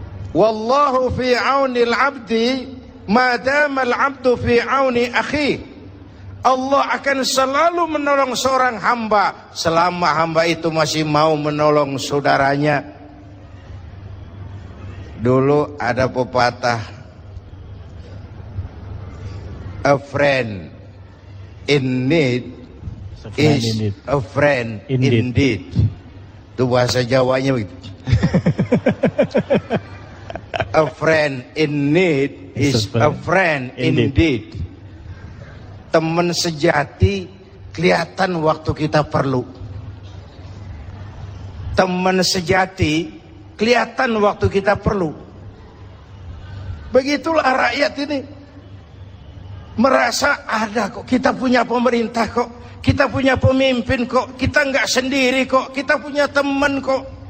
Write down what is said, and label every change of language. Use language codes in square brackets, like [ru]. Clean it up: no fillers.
[ar] Wallahu fi aunil abdi ma dama al abdu fi auni akhi. [id] Allah akan selalu menolong seorang hamba selama hamba itu masih mau menolong saudaranya. Dulu ada pepatah, [en] a friend in need is a friend indeed. [id] Itu bahasa Jawanya begitu. [en] A friend in need is a friend indeed. [id] Teman sejati kelihatan waktu kita perlu. Teman sejati kelihatan waktu kita perlu. Begitulah rakyat ini merasa, ada kok, kita punya pemerintah kok, kita punya pemimpin kok, kita enggak sendiri kok, kita punya teman kok.